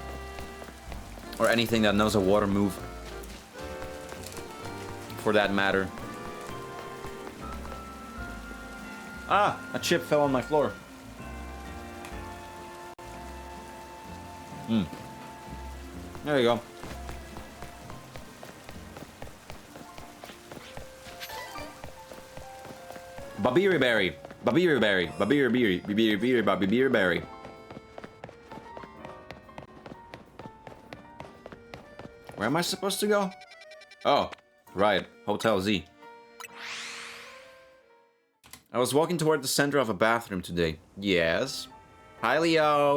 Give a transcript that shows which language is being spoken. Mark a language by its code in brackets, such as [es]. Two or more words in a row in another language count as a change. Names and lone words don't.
[en] Or anything that knows a water move. For that matter. Ah! A chip fell on my floor. Hmm. There you go. Babiri berry. Babiri berry. Babiri berry. Babiri berry. Babiri berry. Where am I supposed to go? Oh, right. Hotel Z. I was walking toward the center of a bathroom today. Yes. Hi, Leo.